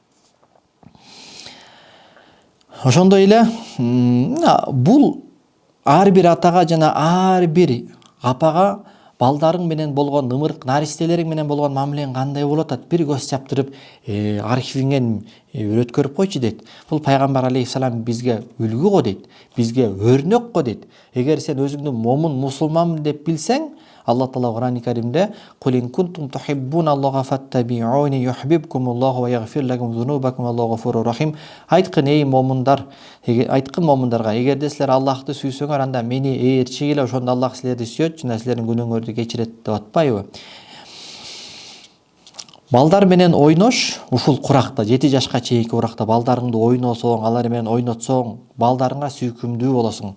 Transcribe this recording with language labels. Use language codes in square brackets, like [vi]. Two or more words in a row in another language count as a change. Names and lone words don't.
[ky] Ошондой эле бул ар бир атага жана ар бир апага балдарың менен болгон ымырк наристелериң менен болгон мамилең кандай болуп атат? Бир көз чаптырып, архивиңен өткөрүп койчу дейт. Бул пайгамбар алейхиссалам бизге үлгү го дейт. Бизге өрнөк го дейт. Эгер сен өзүңдү момун мусулманмын деп билсең, Алла Таала Кур'ан-ы Каримде [ar] "قل إن كنتم تحبون الله فاتبعوني يحببكم الله ويغفر لكم ذنوبكم الله غفور رحيم". [ky] Айткын эй момундар, айткын момундарга, эгерде силер Аллахты сүйсөңөр, анда мени ээрчигиле, ошондо Аллах силерди сүйөт жана силердин күнөөңөрдү кечирет деп атпайбы? Балдар менен ойнош ушул куракта 7 жашка чейинки уракта балдарыңды ойносоң, алар менен ойнотсоң, балдарыңа сүйкүмдүү болосуң.